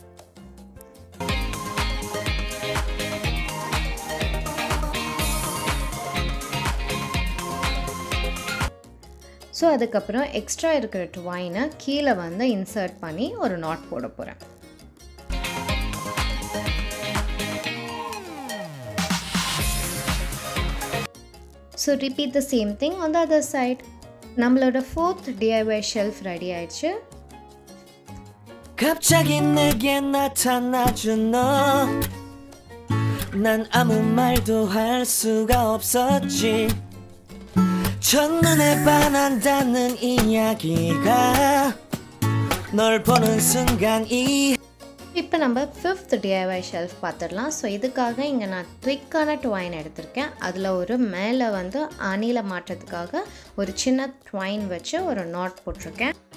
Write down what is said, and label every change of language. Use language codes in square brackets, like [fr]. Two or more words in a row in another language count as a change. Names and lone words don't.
[ta] ஸோ அதுக்கப்புறம் எக்ஸ்ட்ரா இருக்கிற ட்வைனை கீழே வந்து இன்சர்ட் பண்ணி ஒரு நாட் போட போகிறேன். [en] So repeat the same thing on the other side. [ta] நம்மளோட [en] fourth DIY shelf ready [ta] ஆயிடுச்சு. [ko] 갑자기 내게 나타나준 너 난 아무 말도 할 수가 없었지 첫눈에 반한다는 이야기가 널 보는 순간 [ta] இப்போ நம்ம [en] fifth DIY shelf [ta] பார்த்துடலாம். ஸோ இதுக்காக இங்கே நான் ட்ரிக்கான ட்வைன் எடுத்திருக்கேன். அதில் ஒரு மேலே வந்து ஆணியில் மாட்டுறதுக்காக ஒரு சின்ன ட்வைன் வச்சு ஒரு நாட் போட்டிருக்கேன்.